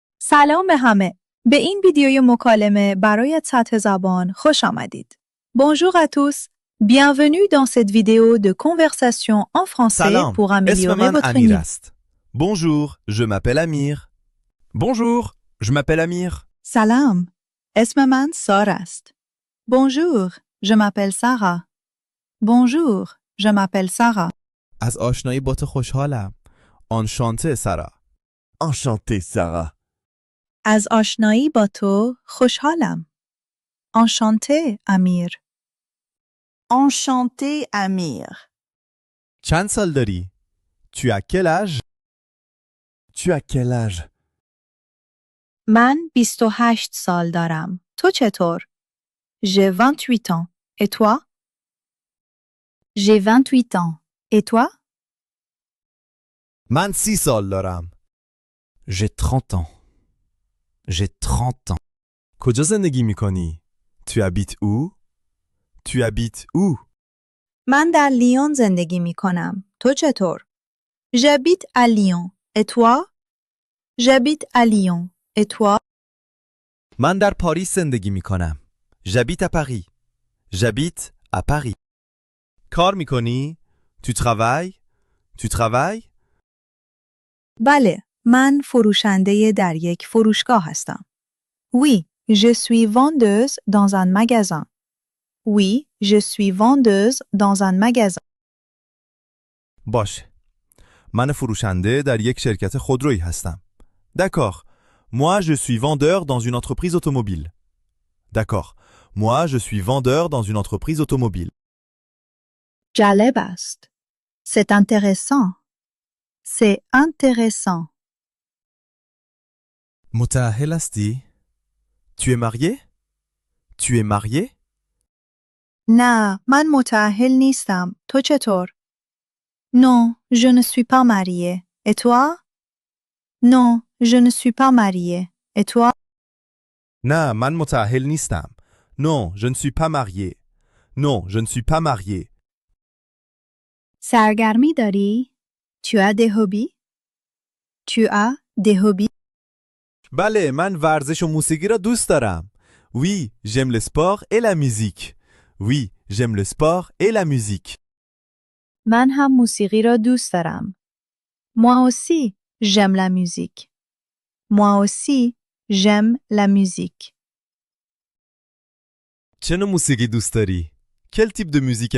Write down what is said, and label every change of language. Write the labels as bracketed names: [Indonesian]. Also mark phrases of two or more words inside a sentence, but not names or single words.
[Persian] سلام به همه. به این ویدیوی مکالمه برای سطح زبان خوش آمدید. [French] Bonjour à tous. Bienvenue dans cette vidéo de conversation en français [Persian] سلام. [French] pour [Persian] اسم [French] améliorer [Persian] من [French] votre [Persian] امیر [French] niveau. [Persian] است. [French] Bonjour, je m'appelle Amir. Bonjour, je m'appelle Amir. [Persian] سلام. اسم من سارا است. [French] Bonjour, je m'appelle Sarah. Bonjour, je m'appelle Sarah. [Persian] از آشنایی با تو خوشحالم. [French] Enchanté, Sarah. Enchanté, Sarah. [Persian] از آشنایی با تو خوشحالم. [French] Enchanté, Amir. Enchanté, Amir. [Persian] چند سال داری؟ [French] Tu as quel âge? Tu as quel âge? [Persian] من 28 سال دارم. تو چطور؟ [French] J'ai 28 ans. Et toi? J'ai 28 ans. Et toi? [Persian] من 30 سال دارم. [French] J'ai 30 ans. J'ai 30 ans. [Persian] کجا زندگی میکنی؟ [French] Tu habites où? Tu habites où? [Persian] من در لیون زندگی می کنم. تو چطور؟ [French] J'habite à Lyon. Et toi? J'habite à Lyon. Et toi? [Persian] من در پاریس زندگی میکنم. [French] J'habite à Paris. J'habite à Paris. [Persian] کار میکنی؟ [French] Tu travailles? Tu travailles? [Persian] بله، من فروشنده در یک فروشگاه هستم. [French] Oui, je suis vendeuse dans un magasin. Oui, je suis vendeuse dans un magasin. [Persian] باشه. من فروشنده در یک شرکت خودرویی هستم. [French] D'accord. Moi, je suis vendeur dans une entreprise automobile. D'accord. Moi, je suis vendeur dans une entreprise automobile. [Persian] جالب است. [French] C'est intéressant. C'est intéressant. [Persian] متأهل هستی؟ [French] Tu es marié? Tu es marié? [Persian] نه، من متأهل نیستم. تو چطور؟ [French] Non, je ne suis pas mariée. Et toi? Non, je ne suis pas mariée. Et toi? [Persian] نه، من متأهل نیستم. [French] Non, je ne suis pas marié. Non, je ne suis pas marié. [Persian] سرگرمی داری؟ [French] Tu as des hobbies? Tu as des hobbies? [Persian] بله، من ورزش و موسیقی را دوست دارم. [French] Oui, j'aime le sport et la musique. Oui, j'aime le sport et la musique. [Persian] من هم موسیقی را دوست دارم. [French] Moi aussi, j'aime la musique. Moi aussi, j'aime la musique. [Persian] چه نوع موسیقی دوست داری؟ [French] Quel type de musique